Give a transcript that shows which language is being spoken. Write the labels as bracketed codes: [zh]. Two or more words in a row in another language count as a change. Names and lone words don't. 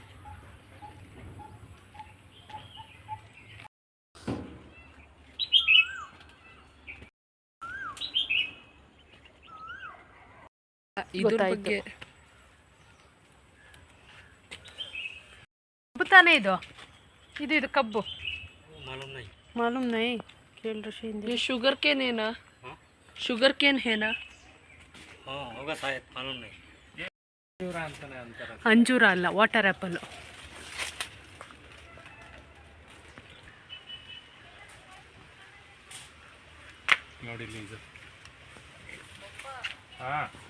[kn] ಇದ್ರ ಬಗ್ಗೆ ಕಬ್ಬು ತಾನೇ ಇದು? ಇದು ಕಬ್ಬು [hi] मालूम नहीं। मालूम नहीं, खेल रही हिंदी। ये [en] sugar cane [hi] है ना? [en] sugar cane [hi] है ना? हाँ होगा शायद, मालूम नहीं। [kn] ಅಂಜೂರ ಅಲ್ಲ, [en] water apple. [kn] ನೋಡಿ ಇದು. ಹಾಂ,